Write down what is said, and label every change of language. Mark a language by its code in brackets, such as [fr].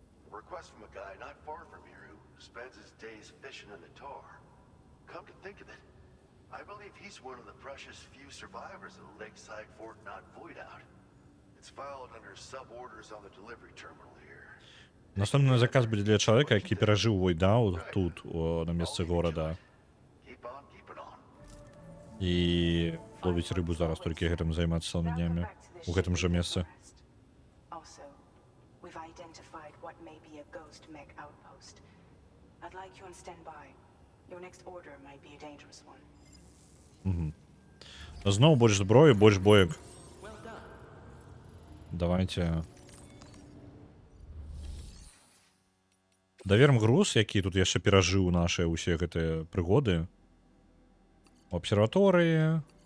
[en] A request from a guy not far from here who spends his days fishing in the tar. Come to think of it, I believe he's one of the precious few survivors of the Lakeside Fort Knot Void Out. It's filed under sub-orders on the delivery terminal here. [be] Наступны заказ будзе для чалавека, які перажыў войдаут тут, на месцы горада. [en] Keep on keeping on. [be] І ловіць рыбу зараз, толькі гэтым займацца цэлымі днямі. У гэтым жа месцы. [en] Also, we've identified what may be a ghost mech outpost. I'd like you on standby. Your next order might be a dangerous one. [be] Зноў больш зброі, больш боек. Давайте. Даверм груз, які тут яшчэ перажыў нашыя ўсе гэтыя прыгоды. У абсерваторыі.